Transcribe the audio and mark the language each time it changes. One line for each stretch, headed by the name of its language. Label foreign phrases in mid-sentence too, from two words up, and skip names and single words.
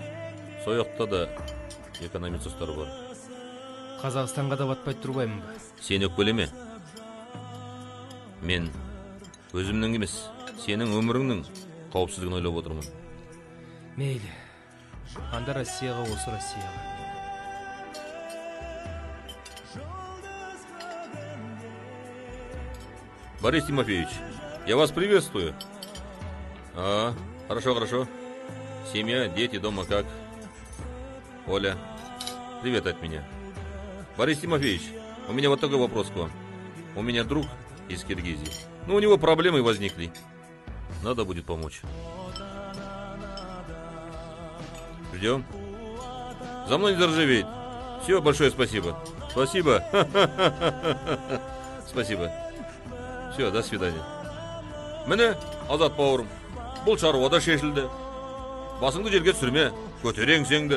Kazakh: Сояқта да экономист достар бар. Қазақстанға да батпай турбаймын ба? Сен өкпелеме. Мен өзімнің емес, сенің өміріңнің қауіпсіздігін ойлап отырмын. Мейлі. Анда Россияға, осы Россияға.
Russian: Борис Тимофеевич, я вас приветствую. Хорошо. Семья, дети, дома как? Оля, привет от меня. Борис Тимофеевич, у меня вот такой вопрос к вам. У меня друг из Киргизии. У него проблемы возникли. Надо будет помочь. Ждем. За мной не заржавеет. Все, большое спасибо. Спасибо. Спасибо. Все, до свидания.
Kazakh: Міне, Азат бауырым, бұл шаруа да шешілді. Басыңды жерге түсірме, көтерең сеңді.